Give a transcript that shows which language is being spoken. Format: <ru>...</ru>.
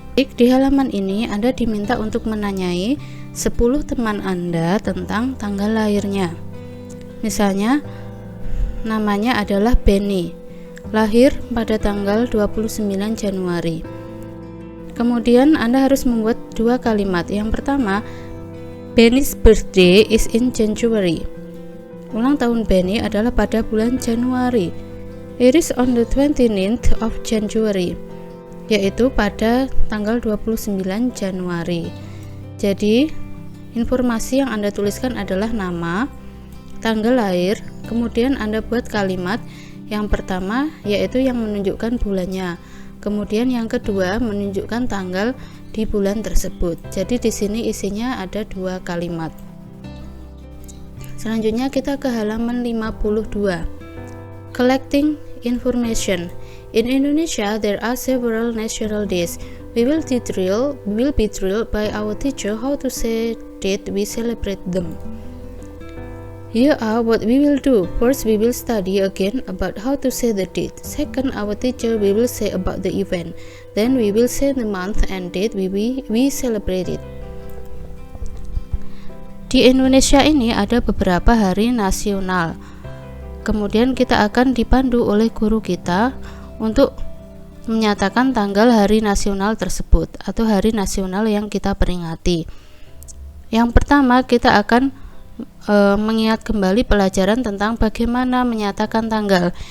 <id>Di halaman ini Anda diminta untuk menanyai 10 teman Anda tentang tanggal lahirnya. Misalnya namanya adalah Benny, lahir pada tanggal 29 Januari. Kemudian Anda harus membuat 2 kalimat. Yang pertama,</id> <en>Benny's birthday is in January.</en> <id>Ulang tahun Benny adalah pada bulan Januari.</id> <en>It is on the 29th of January,</en> <id>yaitu pada tanggal 29 Januari. Jadi informasi yang Anda tuliskan adalah nama, tanggal lahir, kemudian Anda buat kalimat. Yang pertama yaitu yang menunjukkan bulannya, kemudian yang kedua menunjukkan tanggal di bulan tersebut. Jadi di sini isinya ada 2 kalimat. Selanjutnya kita ke halaman 52.</id> <en>Collecting information. In Indonesia, there are several national days. We will be drilled by our teacher how to say date we celebrate them. Here are what we will do. First, we will study again about how to say the date. Second, our teacher will say about the event. Then we will say the month and date we celebrate it.</en> <id>Di Indonesia ini ada beberapa hari nasional. Kemudian kita akan dipandu oleh guru kita untuk menyatakan tanggal hari nasional tersebut atau hari nasional yang kita peringati. Yang pertama, kita akan mengingat kembali pelajaran tentang bagaimana menyatakan tanggal.</id>